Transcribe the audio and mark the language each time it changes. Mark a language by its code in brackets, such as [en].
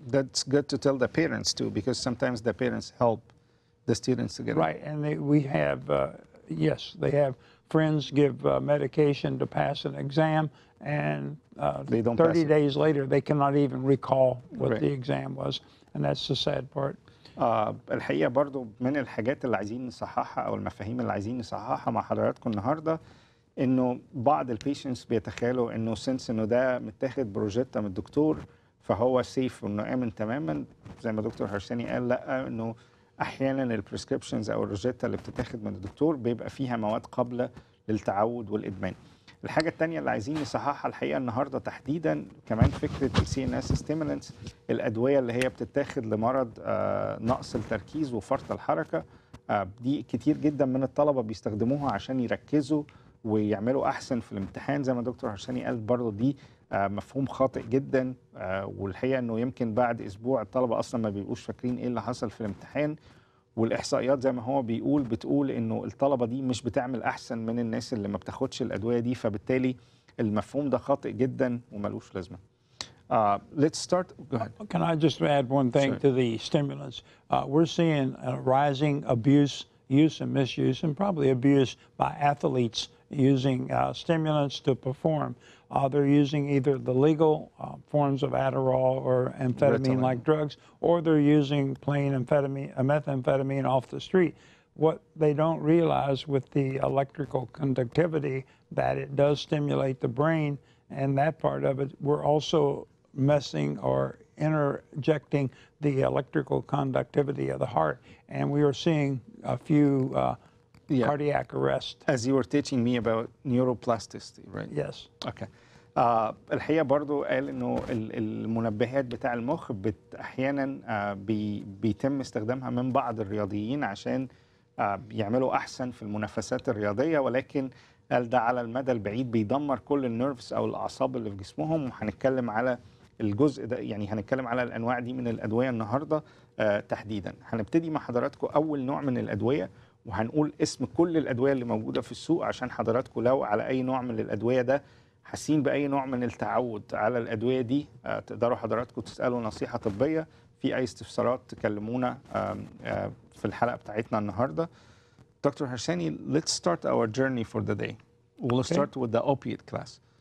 [en] That's good to tell the parents too, because sometimes the parents help the students to get right. And we have, yes, they have friends give medication to pass an exam, and they don't 30 days later they cannot even recall what the exam was, and that's the sad part. [ar] الحقيقة برضو من الحاجات اللي عايزين نصححها أو المفاهيم اللي عايزين نصححها مع حضراتكم النهاردة، إنه بعض البيشنتس بيتخيلوا إنه سنس إنه ده متاخد بروجيتا من الدكتور فهو سيف وإنه آمن تماما، زي ما دكتور هرساني قال لأ، إنه أحيانا البريسكريبشنز أو الروجيتا اللي بتتاخد من الدكتور بيبقى فيها مواد قابلة للتعود والإدمان. الحاجة التانية اللي عايزين نصححها الحقيقة النهاردة تحديدا كمان فكرة CNS stimulants، الأدوية اللي هي بتتاخد لمرض نقص التركيز وفرط الحركة. دي كتير جدا من الطلبة بيستخدموها عشان يركزوا ويعملوا أحسن في الامتحان. زي ما دكتور هرساني قال برضو دي مفهوم خاطئ جدا، والحقيقة انه يمكن بعد أسبوع الطلبة أصلا ما بيبقوش فاكرين إيه اللي حصل في الامتحان، والإحصائيات زي ما هو بتقول إنه الطلبة دي مش بتعمل أحسن من الناس اللي ما بتاخدش الأدوية دي، فبالتالي المفهوم ده خاطئ جدا وملوش لازمة. [en] Let's start. Go ahead. Can I just add one thing to the stimulants? We're seeing a rising use and misuse, and probably abuse by athletes using stimulants to perform. They're using either the legal forms of Adderall or amphetamine-like drugs, or they're using plain methamphetamine off the street. What they don't realize with the electrical conductivity, that it does stimulate the brain, and that part of it, we're also messing or interjecting the electrical conductivity of the heart. And we are seeing a few cardiac arrests. As you were teaching me about neuroplasticity, right? Yes. Okay. [ar] الحقيقة برضو قال إنه المنبهات بتاع المخ أحيانا بيتم استخدامها من بعض الرياضيين عشان يعملوا أحسن في المنافسات الرياضية، ولكن قال ده على المدى البعيد بيدمر كل النيرفز أو الأعصاب اللي في جسمهم. وهنتكلم على الجزء ده، يعني هنتكلم على الأنواع دي من الأدوية النهاردة تحديدا. هنبتدي مع حضراتكم أول نوع من الأدوية، وهنقول اسم كل الادويه اللي موجوده في السوق عشان حضراتكم لو على اي نوع من الادويه ده حاسين باي نوع من التعود على الادويه دي تقدروا حضراتكم تسالوا نصيحه طبيه. في اي استفسارات تكلمونا في الحلقه بتاعتنا النهارده. [en] Dr. Harsany, let's start our journey for the day. We'll start with the opiate class.